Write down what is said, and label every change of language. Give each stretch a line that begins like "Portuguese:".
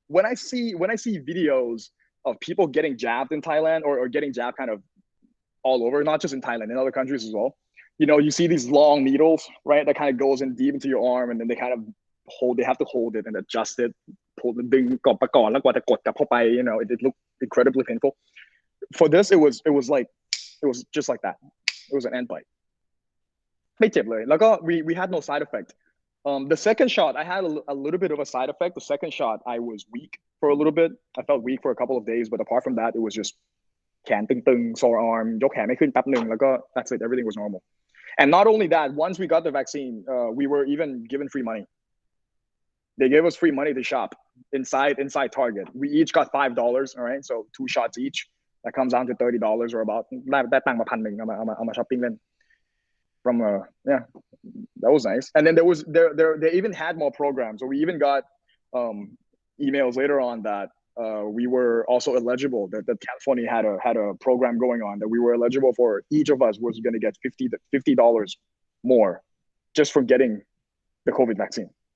English: When I see videos of people getting jabbed in Thailand or getting jabbed kind of all over, not just in Thailand, in other countries as well, you know, you see these long needles, right? That kind of goes in deep into your arm, and then they have to hold it and adjust it, pull the thing, you know, it looked incredibly painful. For this, it was just like that. It was an end bite.
Thai: ไม่เจ็บเลย แล้วก็
English: we had no side effect. The second shot, I had a little bit of a side effect. The second shot, I was weak for a little bit. I felt weak for a couple of days, but apart from that, it was just
Thai: แขนตึง
English: sore arm,
Thai: ยกแขนไม่ขึ้นแป๊บนึง แล้วก็
English: that's it. Everything was normal. And not only that, once we got the vaccine, we were even given free money. They gave us free money to shop inside Target. We each got $5, all right? So 2 shots each. That comes down to $30 or about
Thai: ได้ตังค์มา 1,000 เอามาช้อปปิ้งเล่น
English: from yeah, that was nice. And then they even had more programs. So we even got emails later on that we were also eligible, that California had a program going on that we were eligible for. Each of us was going to get $50 more just for getting the COVID vaccine.